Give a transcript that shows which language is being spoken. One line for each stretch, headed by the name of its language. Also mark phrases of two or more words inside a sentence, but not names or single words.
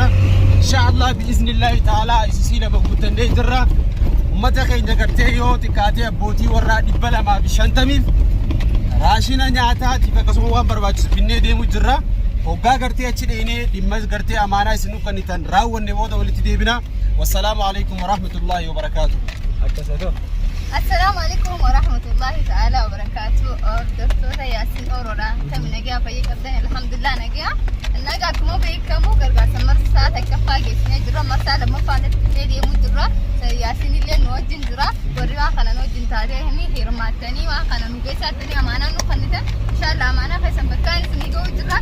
Arabic: إن شاء الله بإذن الله تعالى
Oromo: isisii lama guuttannee jirra. Uummata keenya gartee yoo xiqqaatee abbootii warraa 250 raashina nyaataatiif akkasuma waan barbaachisu finnee deemu jirra. Hoggaa gartee achi dheenee dhimma gartee amaanaa isin uffannitan raawwanne booda walitti deebina.
Arabic: والسلام عليكم ورحمة الله وبركاته.
Oromo: akkasatoo
Arabic: السلام عليكم ورحمة الله تعالى وبركاته.
Oromo: Doktora Yasin Oroda tammi nagaa fayyee qabdan alhamdulillah nagaa nagaa kuma beekamu gargaarsa marsaa takkaffaa geessinee jirra marsaa lammaffaa deemuu jirra. Yasin illee nu wajjin jira warri waan kana nu wajjin taatee hirmaattanii waan kana nu geessattanii amaanaa nu kennitan inshallah amaanaa keessan bakkaan isin ga'uu jirra.